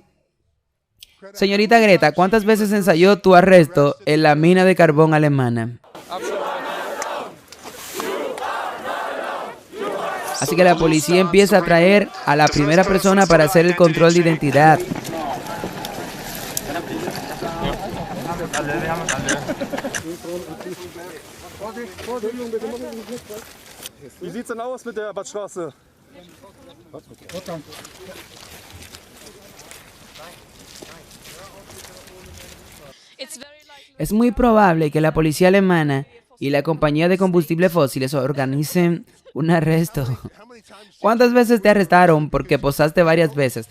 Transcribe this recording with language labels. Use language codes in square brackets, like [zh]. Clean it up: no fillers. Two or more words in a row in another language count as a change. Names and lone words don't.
[es] Señorita Greta, ¿cuántas veces ensayó tu arresto en la mina de carbón alemana? Así que la policía empieza a traer a la primera persona para hacer el control de identidad. [de] Wie sieht's denn aus mit der Badstraße? [es] Es muy probable que la policía alemana y la compañía de combustibles fósiles organicen un arresto. ¿Cuántas veces te arrestaron porque posaste varias veces?